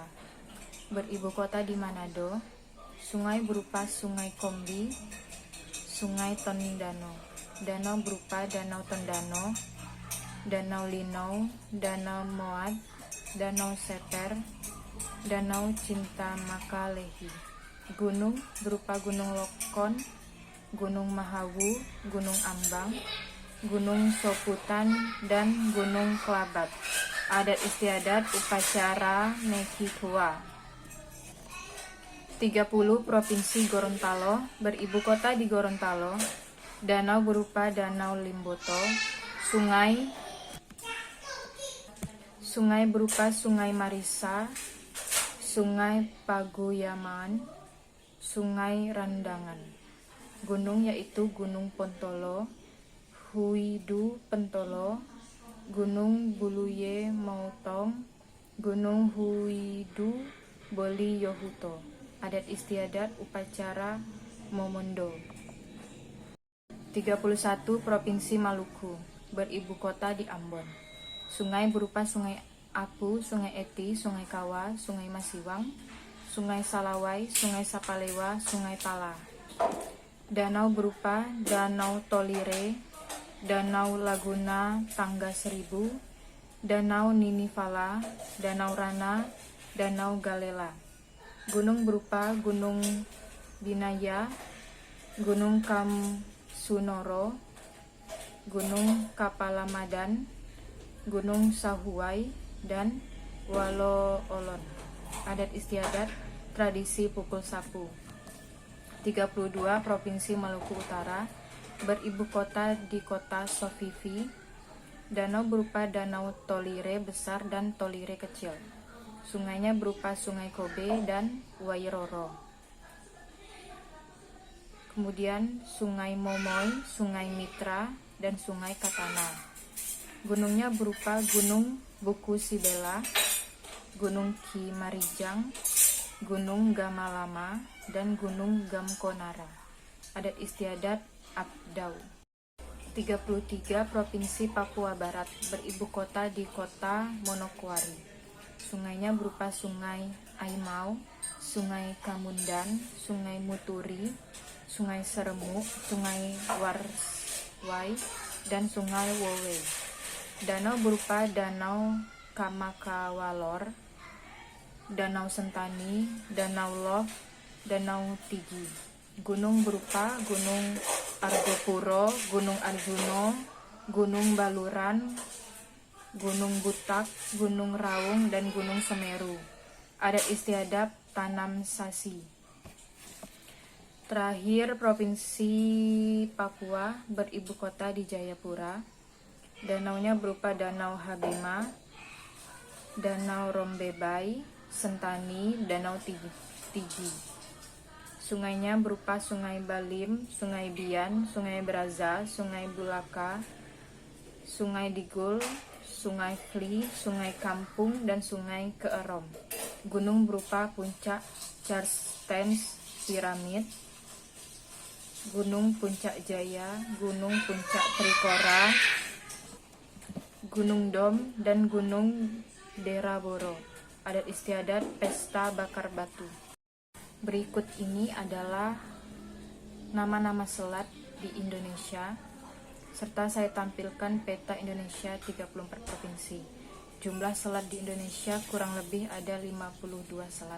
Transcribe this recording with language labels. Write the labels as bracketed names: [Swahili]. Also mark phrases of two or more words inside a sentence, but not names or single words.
[Indonesian] Beribu kota di Manado. Sungai berupa Sungai Kombi, Sungai Tondano. Danau berupa Danau Tondano, Danau Linau, Danau Moat, Danau Seper, Danau Cinta Makalehi. Gunung berupa Gunung Lokon, Gunung Mahawu, Gunung Ambang, Gunung Soputan, dan Gunung Kelabat. Adat istiadat upacara Mekikua. 30 Provinsi Gorontalo. Beribu kota di Gorontalo. Danau berupa Danau Limboto, sungai berupa Sungai Marisa, Sungai Paguyaman, Sungai Randangan. Gunung yaitu Gunung Pontolo, Huidu Pentolo, Gunung Buluye Mautong, Gunung Huidu Boli Yohuto. Adat istiadat upacara Momondo. 31 Provinsi Maluku. Beribu kota di Ambon. Sungai berupa Sungai Apu, Sungai Eti, Sungai Kawa, Sungai Masiwang, Sungai Salawai, Sungai Sapalewa, Sungai Tala. Danau berupa Danau Tolire, Danau Laguna Tangga Seribu, Danau Ninifala, Danau Rana, Danau Galela. Gunung berupa Gunung Binaya, Gunung Sunoro, Gunung Kapalamadan, Gunung Sahuai, dan Walo-Olon. Adat istiadat tradisi pukul sapu. 32 Provinsi Maluku Utara. Beribu kota di kota Sofifi. Danau berupa Danau Tolire besar dan Tolire kecil. Sungainya berupa Sungai Kobe dan Wairoro. Kemudian Sungai Momoy, Sungai Mitra, dan Sungai Katana. Gunungnya berupa Gunung Buku Sibela, Gunung Kimarijang, Gunung Gamalama, dan Gunung Gamkonara. Adat istiadat Abdau. 33 Provinsi Papua Barat. Beribu kota di kota Monokwari. Sungainya berupa Sungai Aimau, Sungai Kamundan, Sungai Muturi, Sungai Seremuk, Sungai Warswai, dan Sungai Wowe. Danau berupa Danau Kamakawalor, Danau Sentani, Danau Loh, Danau Tigi. Gunung berupa Gunung Argopuro, Gunung Arjuno, Gunung Baluran, Gunung Butak, Gunung Raung, dan Gunung Semeru. Adat istiadat tanam sasi. Terakhir Provinsi Papua. Beribu kota di Jayapura. Danaunya berupa Danau Habema, Danau Rombebai, Sentani, Danau Tigi. Sungainya berupa Sungai Balim, Sungai Bian, Sungai Braza, Sungai Bulaka, Sungai Digul, Sungai Fli, Sungai Kampung, dan Sungai Keerom. Gunung berupa Puncak Charstens Piramid, Gunung Puncak Jaya, Gunung Puncak Trikora, Gunung Dom, dan Gunung Deraboro. Adat istiadat pesta bakar batu. Berikut ini adalah nama-nama selat di Indonesia, serta saya tampilkan peta Indonesia 34 provinsi. Jumlah selat di Indonesia kurang lebih ada 52 selat.